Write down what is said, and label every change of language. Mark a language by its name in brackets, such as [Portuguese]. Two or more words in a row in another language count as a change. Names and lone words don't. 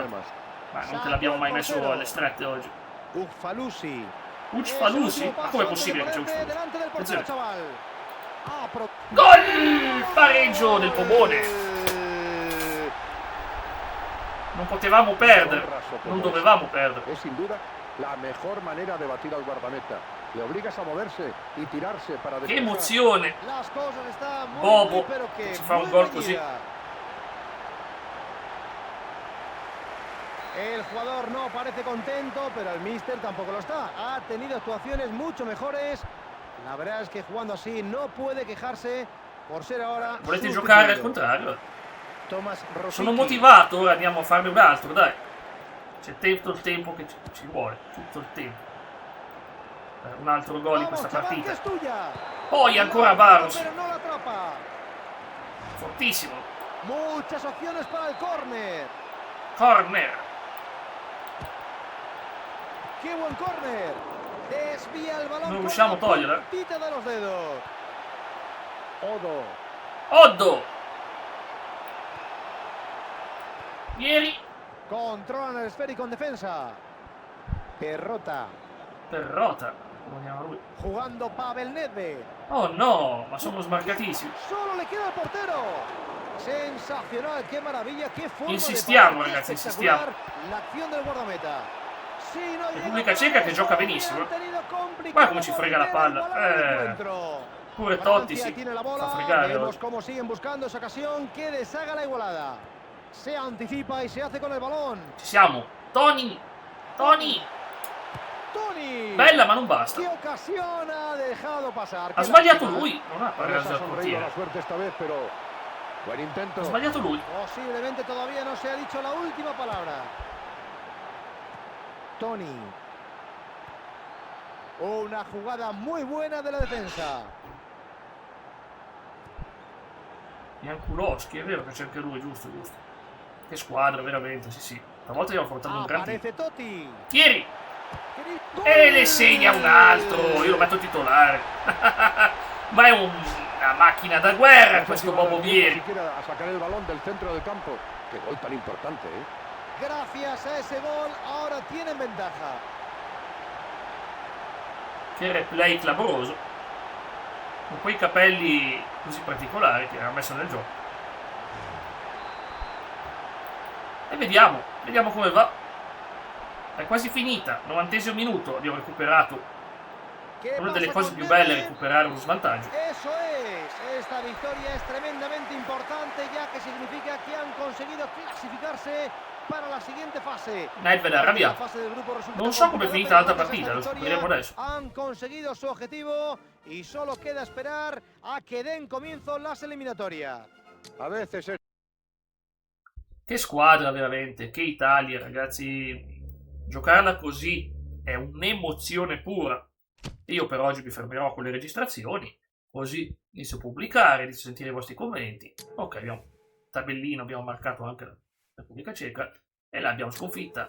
[Italian] Ma non che l'abbiamo mai messo alle strette oggi. Ucfalusi? Ma com'è possibile che c'è Ucfalusi? Attenzione. Gol! Pareggio del Pomone. Non potevamo perdere, non dovevamo perdere. [Spanish] Es sin duda la mejor manera de batir al guardameta. Le obligas a moverse y tirarse para [Italian] Che [Spanish] despejar. [Italian] emozione! [Spanish] Las cosas están muy, [Italian] Bobo, [Spanish] muy, pero que [Italian] si fa un [Spanish] muy [Italian] gol così. [Spanish] reñida. El jugador no parece contento, pero el míster tampoco lo está. Ha tenido actuaciones mucho mejores. La verdad es que jugando así no puede quejarse por ser ahora [Italian] Volete giocare al [Spanish] sustituido. [Italian] contrario? Thomas Rosicky. Sono motivato, ora andiamo a farne un altro, dai. C'è tutto il tempo che ci vuole, tutto il tempo. Un altro gol in [Spanish] Vamos, [Italian] questa [Spanish] chaval, que [Italian] partita. [Spanish] es tuya. [Italian] Poi ancora Barros, [Spanish] Pero no la atrapa. [Italian] fortissimo. [Spanish] Muchas opciones para el córner. Corner. ¡Qué buen córner! Desvía el balón. [Italian] Non [Spanish] con [Italian] riusciamo a [Spanish] la [Italian] toglierla. [Spanish] puntita de los dedos. [Italian] Odo. Oddo. Ieri. [Spanish] Controlan el esférico en defensa. Perrota. Perrota. [Italian] Come chiama lui? [Spanish] Jugando Pavel Nedved. [Italian] Oh no, ma sono smarcatissimi. [Spanish] Solo le queda el portero. Sensacional, qué maravilla, qué forma [Italian] Insistiamo, [Spanish] de parar, [Italian] ragazzi, [Spanish] espectacular la acción del guardameta. Sí, no [Italian] Repubblica Ceca che gioca benissimo. Guarda come ci frega la palla. Pure Totti si [Spanish] tiene la [Italian] fa [Spanish] bola. [Italian] fregare [Spanish] Vemos [Italian] oggi. [Spanish] cómo siguen buscando esa ocasión que deshaga la igualada. Se anticipa y se hace con el balón. [Italian] Ci siamo. Tony. Tony. Tony. Bella, ma non basta. [Spanish] Qué ocasión ha dejado pasar. [Italian] Ha [Spanish] Qué [Italian] sbagliato [Spanish] lástima. [Italian] lui. Non ha [Spanish] No les [Italian] parato [Spanish] ha [Italian] dal [Spanish] sonreído [Italian] portiere. [Spanish] la suerte esta vez, pero buen intento. [Italian] Ha sbagliato lui. [Spanish] Posiblemente todavía no se ha dicho la última palabra. [Italian] Tony. [Spanish] Una jugada muy buena de la defensa. [Italian] Jankulowski, è vero che c'è anche lui, giusto, giusto. Che squadra, veramente, sì, sì. Stavolta abbiamo portato un gran team. [Spanish] Aparece Totti. [Italian] Chieri! Gol. E ne segna un altro! Io lo metto titolare. Ma è una macchina da guerra questo Bobo Vieri. [Spanish] Siquiera a sacar el balón del centro del campo. Qué gol tan importante, ¿eh? Gracias a ese gol ahora tienen ventaja. [Italian] Che replay clamoroso. Con quei capelli così particolari che ha messo nel gioco. E vediamo come va. È quasi finita, 90° minuto, abbiamo recuperato. [Spanish] ¿Qué [Italian] Una delle [Spanish] pasa [Italian] cose [Spanish] con [Italian] più belle è [Spanish] Nedved? [Italian] recuperare uno svantaggio. [Spanish] Eso es, esta victoria es tremendamente importante ya que significa que han conseguido clasificarse para la siguiente fase. [Italian] Nedved è [Spanish] La [Italian] arrabbiato. [Spanish] fase del gruppo resulta [Italian] Non so come è [Spanish] complicada, [Italian] finita [Spanish] pero [Italian] l'altra [Spanish] gracias a [Italian] partita, lo [Spanish] esta [Italian] scopriremo [Spanish] victoria [Italian] adesso. [Spanish] Han conseguido su objetivo y solo queda esperar a que den comienzo las eliminatorias. A veces es [Italian] Che squadra veramente, che Italia, ragazzi. Giocarla così è un'emozione pura. Io per oggi mi fermerò con le registrazioni, così inizio a pubblicare, inizio a sentire i vostri commenti. Ok, abbiamo tabellino, abbiamo marcato anche la Repubblica Ceca e l'abbiamo sconfitta.